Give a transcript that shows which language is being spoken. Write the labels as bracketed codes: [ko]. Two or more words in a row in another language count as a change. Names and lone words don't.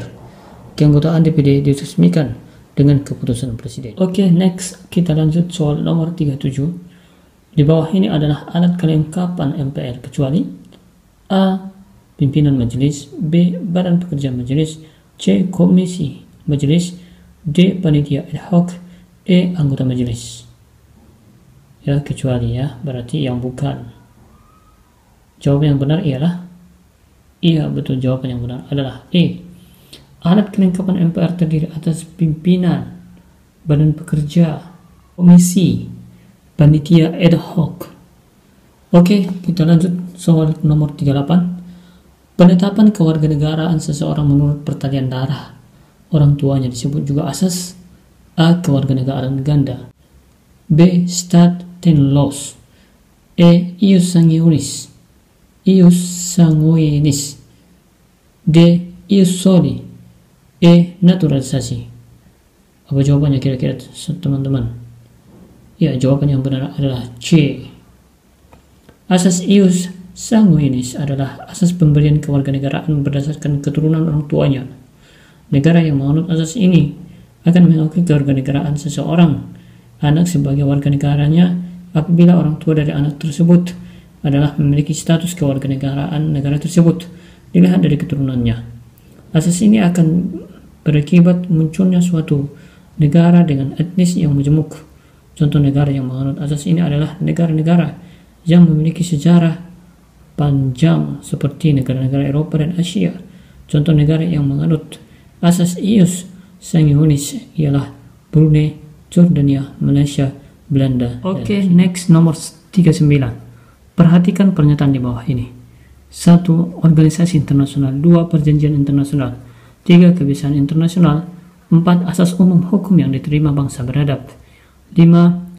[id] Keanggotaan DPD diresmikan dengan keputusan presiden. Oke, next kita lanjut soal nomor 37. Di bawah ini adalah alat kelengkapan MPR kecuali A. Pimpinan majelis, B. Badan pekerja majelis, C. Komisi majelis, D. Panitia [la] ad hoc, [id] E. Anggota majelis. Ya, kecuali ya, berarti yang bukan. Jawaban yang benar ialah iya, betul, jawaban yang benar adalah E. Alat kelengkapan MPR terdiri atas pimpinan, badan pekerja, komisi, panitia [la] ad hoc. [id] Oke, kita lanjut soal nomor 38. Penetapan kewarganegaraan seseorang menurut pertalian darah orang tuanya disebut juga asas. A. Kewarganegaraan ganda, B. Stat tenlos, E. [la] Ius sanguinis, [id] D. [la] Ius soli, [id] E. Naturalisasi. Apa jawabannya kira-kira teman-teman? Ya, jawaban yang benar adalah C. Asas [la] ius sanguinis [id] adalah asas pemberian kewarganegaraan berdasarkan keturunan orang tuanya. Negara yang menganut asas ini akan mengakui kewarganegaraan seseorang anak sebagai warga negaranya apabila orang tua dari anak tersebut adalah memiliki status kewarganegaraan negara tersebut dilihat dari keturunannya. Asas ini akan berakibat munculnya suatu negara dengan etnis yang majemuk. Contoh negara yang menganut asas ini adalah negara-negara yang memiliki sejarah panjang seperti negara-negara Eropa dan Asia. Contoh negara yang menganut asas [la] ius sanguinis [id] ialah Brunei, Jordania, Malaysia, Belanda. Oke, next nomor 39. Perhatikan pernyataan di bawah ini. 1. Organisasi internasional, 2. Perjanjian internasional, 3. Kebiasaan internasional, 4. Asas umum hukum yang diterima bangsa beradab, 5.